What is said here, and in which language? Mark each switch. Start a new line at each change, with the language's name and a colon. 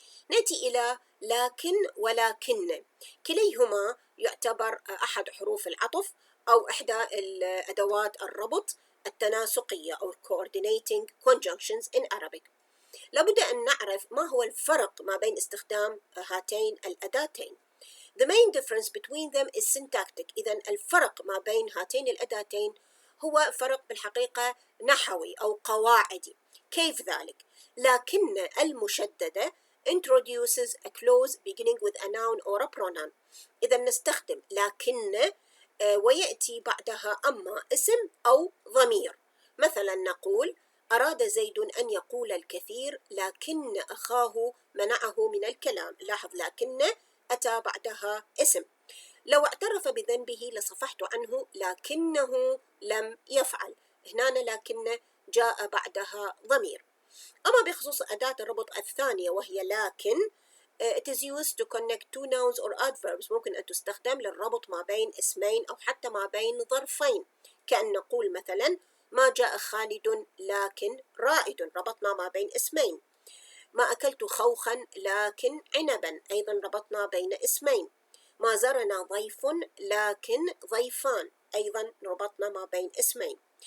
Arabic: نأتي إلى لكن ولكن، كليهما يعتبر أحد حروف العطف أو إحدى الأدوات الربط التناسقية أو
English: coordinating conjunctions in Arabic.
Arabic: لابد أن نعرف ما هو الفرق ما بين استخدام هاتين الأداتين.
English: The main difference between them is syntactic.
Arabic: إذن الفرق ما بين هاتين الأداتين هو فرق بالحقيقة نحوي أو قواعدي. كيف ذلك؟ لكن المشددة
English: introduces a clause beginning with a noun or a pronoun.
Arabic: إذا نستخدم لكن ويأتي بعدها أما اسم أو ضمير. مثلا نقول: أراد زيد أن يقول الكثير لكن أخاه منعه من الكلام. لاحظ لكن أتى بعدها اسم. لو اعترف بذنبه لصفحت عنه لكنه لم يفعل. هنا لكن جاء بعدها ضمير. أما بخصوص أداة الربط الثانية وهي لكن
English: it is used to connect two nouns or adverbs.
Arabic: ممكن أن تستخدم للربط ما بين اسمين أو حتى ما بين ظرفين، كأن نقول مثلا: ما جاء خالد لكن رائد. ربطنا ما بين اسمين. ما أكلت خوخا لكن عنبا، أيضا ربطنا بين اسمين. ما زارنا ضيف لكن ضيفان، أيضا ربطنا ما بين اسمين.